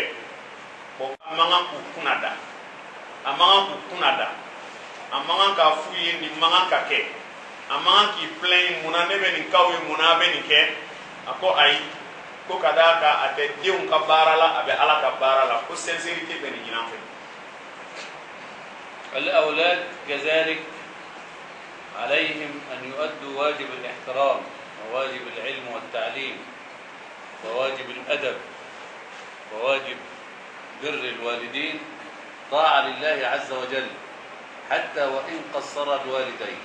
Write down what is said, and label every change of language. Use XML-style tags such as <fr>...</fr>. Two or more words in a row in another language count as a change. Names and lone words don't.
<bm>bon a man kan k'u kunna da, a man kan k'u kunna da, a man kan k'a f'u ye nin man kan ka kɛ, a man kan k'i plaindre munna ne bɛ nin k'aw ye, munna a bɛ nin kɛ. a ko ayi, ko ka d'a kan a tɛ denw ka baara la, a bɛ ala ka baara la, ko sincérité bɛ nin ɲinan fɛ.</bm> <ar>الأولاد كذلك عليهم أن يؤدوا واجب الاحترام وواجب العلم والتعليم وواجب الأدب وواجب بر الوالدين، طاعة لله عز وجل حتى وإن قصر الوالدين.</ar>